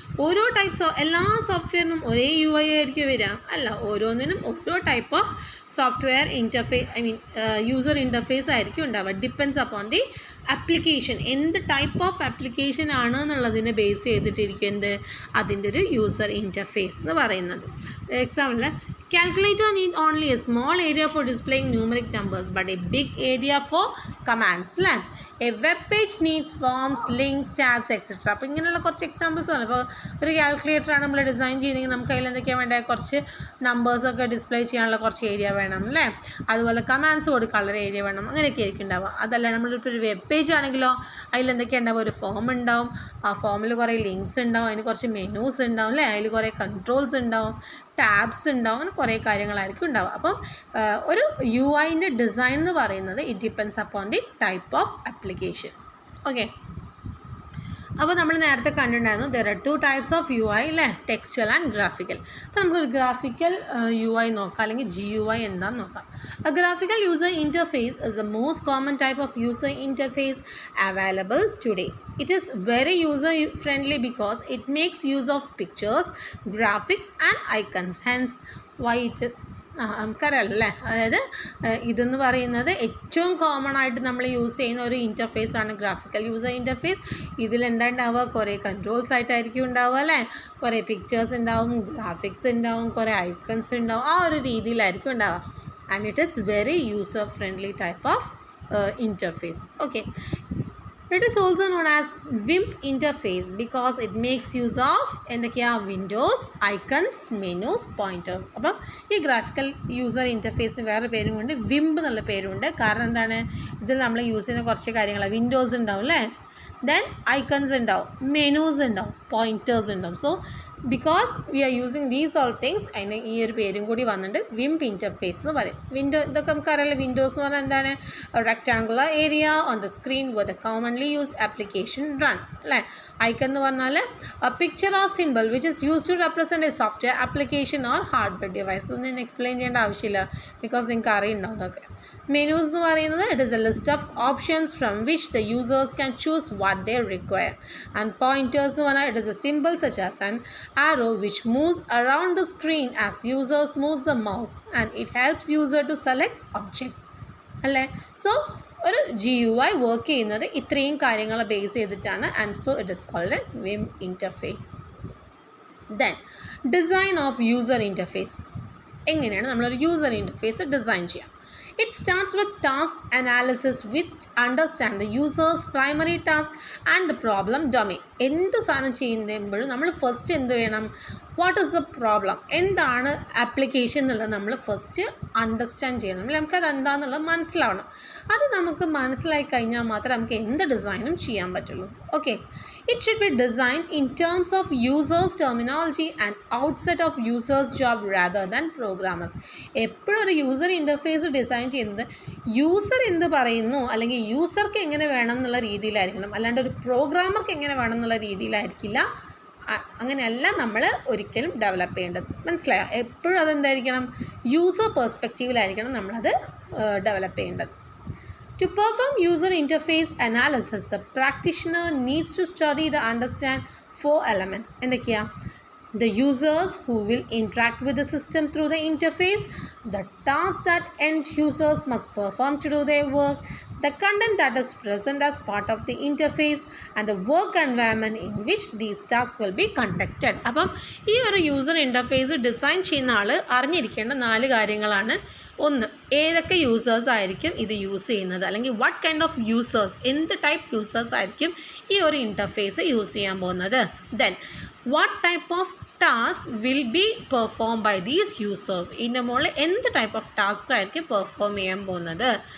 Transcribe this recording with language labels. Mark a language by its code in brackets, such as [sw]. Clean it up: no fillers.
[ml] ഓരോ ടൈപ്സ് എല്ലാ സോഫ്റ്റ്വെയറിനും ഒരേ UI ആയിരിക്കും വരിക അല്ല, ഓരോന്നിനും ഓരോ type of software interface user interface ആയിരിക്കും ഉണ്ടാവുക. ഡിപ്പെൻസ് അപ്പോൺ ദി ആപ്ലിക്കേഷൻ, എന്ത് ടൈപ്പ് ഓഫ് ആപ്ലിക്കേഷൻ ആണ് എന്നുള്ളതിനെ ബേസ് ചെയ്തിട്ടിരിക്കുന്നത് അതിൻ്റെ ഒരു യൂസർ ഇൻ്റർഫേസ് എന്ന് പറയുന്നത്. [en] example, calculator need only a small area for displaying numeric numbers but a big area for commands [ml] അല്ലേ. [en] A web page needs forms, links, tabs etcetera. [ml] അപ്പോൾ ഇങ്ങനെയുള്ള കുറച്ച് എക്സാമ്പിൾസ് ആണ്. ഇപ്പോൾ ഒരു കാൽക്കുലേറ്ററാണ് നമ്മൾ ഡിസൈൻ ചെയ്തെങ്കിൽ നമുക്ക് അതിൽ എന്തൊക്കെയാണ് വേണ്ടത്, കുറച്ച് നമ്പേഴ്സൊക്കെ ഡിസ്പ്ലേ ചെയ്യാനുള്ള കുറച്ച് ഏരിയ വേണം അല്ലേ. അതുപോലെ കമാൻഡ്സ് കൊടുക്കാനുള്ള ഏരിയ വേണം, അങ്ങനെയൊക്കെ ആയിരിക്കും ഉണ്ടാവുക. അതല്ല നമ്മളിപ്പോൾ ഒരു വെബ് പേജ് ആണെങ്കിലോ അതിലെന്തൊക്കെയാണ് ഉണ്ടാവുക, ഒരു ഫോം ഉണ്ടാവും, ആ ഫോമിൽ കുറേ ലിങ്ക്സ് ഉണ്ടാവും, അതിന് കുറച്ച് മെനൂസ് ഉണ്ടാവും അല്ലേ, അതിൽ കുറേ കൺട്രോൾസ് ഉണ്ടാവും, ടാബ്സ് ഉണ്ടാവും, അങ്ങനെ കുറേ കാര്യങ്ങളായിരിക്കും ഉണ്ടാവുക. അപ്പം ഒരു UIൻ്റെ ഡിസൈൻ എന്ന് പറയുന്നത് [en] It depends upon the type of application. [ml] Okay, അപ്പോൾ നമ്മൾ നേരത്തെ കണ്ടിട്ടുണ്ടായിരുന്നു [en] there are 2 types of UI [ml] അല്ലേ, [en] Textual and graphical. [ml] അപ്പോൾ നമുക്കൊരു ഗ്രാഫിക്കൽ UI നോക്കാം, അല്ലെങ്കിൽ GUI എന്താണെന്ന് നോക്കാം. [en] A graphical user interface is the most common type of user interface available today. It is very user friendly because it makes use of pictures, graphics and icons. Hence why it [ml] നമുക്കറിയാമല്ലേ, അതായത് ഇതെന്ന് പറയുന്നത് ഏറ്റവും common ആയിട്ട് നമ്മൾ use ചെയ്യുന്ന ഒരു interface ആണ് graphical user interface. ഇതിലെന്താ ഉണ്ടാവുക, കുറേ കൺട്രോൾസ് ആയിട്ടായിരിക്കും ഉണ്ടാവുക അല്ലേ, കുറേ പിക്ചേഴ്സ് ഉണ്ടാവും, ഗ്രാഫിക്സ് ഉണ്ടാവും, കുറേ ഐക്കൺസ് ഉണ്ടാവും, ആ ഒരു രീതിയിലായിരിക്കും ഉണ്ടാവുക. [en] And it is very user friendly type of interface. Okay, it is also known as WIMP interface because it makes use of [ml] എന്തൊക്കെയാണ്, [en] Windows, icons, menus, pointers. [ml] അപ്പം ഈ ഗ്രാഫിക്കൽ യൂസർ ഇൻ്റർഫേസിന് വേറെ പേരുമുണ്ട്, WIMP എന്നുള്ള പേരുണ്ട്. കാരണം എന്താണ്, ഇതിൽ നമ്മൾ യൂസ് ചെയ്യുന്ന കുറച്ച് കാര്യങ്ങളാണ്. വിൻഡോസ് ഉണ്ടാവും അല്ലേ, ദെൻ ഐക്കൺസ് ഉണ്ടാവും, മെനൂസ് ഉണ്ടാവും, പോയിൻറ്റേഴ്സ് ഉണ്ടാവും. [en] so because we are using these all things [ml] അതിന് ഈ ഒരു പേരും കൂടി വന്നിട്ട് WIMP ഇൻ്റർഫേസ് എന്ന് പറയും. വിൻഡോ ഇതൊക്കെ നമുക്കറിയാലോ, വിൻഡോസ് എന്ന് പറഞ്ഞാൽ എന്താണ്, [en] rectangular area on the screen with a commonly use application run [ml] അല്ലേ. ഐക്കൺ എന്ന് പറഞ്ഞാൽ [en] Picture or simple which is use to represent a software application or hardware device. [ml] ഇതൊന്നും ഞാൻ എക്സ്പ്ലെയിൻ ചെയ്യേണ്ട ആവശ്യമില്ല, ബിക്കോസ് നിങ്ങൾക്ക് അറിയുണ്ടാവും അതൊക്കെ. മെനൂസ് എന്ന് പറയുന്നത് [en] It is a list of options from which the users can choose what they require. And [ml] pointers എന്ന് പറഞ്ഞാൽ [en] it is a simple such as an arrow which moves around the screen as users moves the mouse and it helps user to select objects [ml] അല്ലേ. So ഒരു GUI work ചെയ്യുന്നത് ഇത്രയും കാര്യങ്ങളെ base ചെയ്തിട്ടാണ്. [en] And so it is called a WIMP interface. Then design of user interface. [ml] എങ്ങനെയാണ് നമ്മളൊരു user interface design ചെയ്യുക? [en] It starts with task analysis which understand the user's primary task and the problem domain. [ml] എന്ത് സാധനം ചെയ്യുമ്പോഴും നമ്മൾ first എന്ത് വേണം, [en] what is the problem, [ml] എന്താണ് ആപ്ലിക്കേഷൻ എന്നുള്ളത് നമ്മൾ ഫസ്റ്റ് അണ്ടർസ്റ്റാൻഡ് ചെയ്യണം. നമുക്കത് എന്താണെന്നുള്ളത് മനസ്സിലാവണം. അത് നമുക്ക് മനസ്സിലായി കഴിഞ്ഞാൽ മാത്രമേ നമുക്ക് എന്ത് ഡിസൈനും ചെയ്യാൻ പറ്റുള്ളൂ. [en] Okay, it should be designed in terms of users terminology and outset of users job rather than programmers. [ml] എപ്പോഴും ഒരു യൂസർ ഇൻ്റർഫേസ് ഡിസൈൻ ചെയ്യുന്നത് യൂസർ എന്ത് പറയുന്നു അല്ലെങ്കിൽ യൂസർക്ക് എങ്ങനെ വേണം എന്നുള്ള രീതിയിലായിരിക്കണം, അല്ലാണ്ട് ഒരു പ്രോഗ്രാമർക്ക് എങ്ങനെ വേണം എന്നുള്ള രീതിയിലായിരിക്കില്ല. അങ്ങനെയല്ല നമ്മൾ ഒരിക്കലും ഡെവലപ്പ് ചെയ്യേണ്ടത്. മനസ്സിലായോ? എപ്പോഴും അതെന്തായിരിക്കണം, യൂസർ പെർസ്പെക്റ്റീവിലായിരിക്കണം നമ്മളത് ഡെവലപ്പ് ചെയ്യേണ്ടത്. [en] To perform user interface analysis, the practitioner needs to study the understand 4 elements. [ml] എന്തൊക്കെയാണ്? [en] The users who will interact with the system through the interface, the tasks that end users must perform to do their work, the content that is present as part of the interface, and the work environment in which these tasks will be conducted. [ml] അപ്പം ഈ ഒരു user interface design ചെയ്യുന്ന ആൾ അറിഞ്ഞിരിക്കേണ്ട 4 കാര്യങ്ങളാണ്. ഒന്ന്, ഏതൊക്കെ users ആയിരിക്കും ഇത് യൂസ് ചെയ്യുന്നത്, അല്ലെങ്കിൽ [en] what kind of users, [ml] എന്ത് ടൈപ്പ് യൂസേഴ്സ് ആയിരിക്കും ഈ ഒരു ഇൻ്റർഫേസ് യൂസ് ചെയ്യാൻ പോകുന്നത്. [en] then what type of task will be perform by these users, [ml] ഇതിൻ്റെ മുകളിൽ എന്ത് ടൈപ്പ് ഓഫ് ടാസ്ക് ആയിരിക്കും പെർഫോം ചെയ്യാൻ പോകുന്നത്.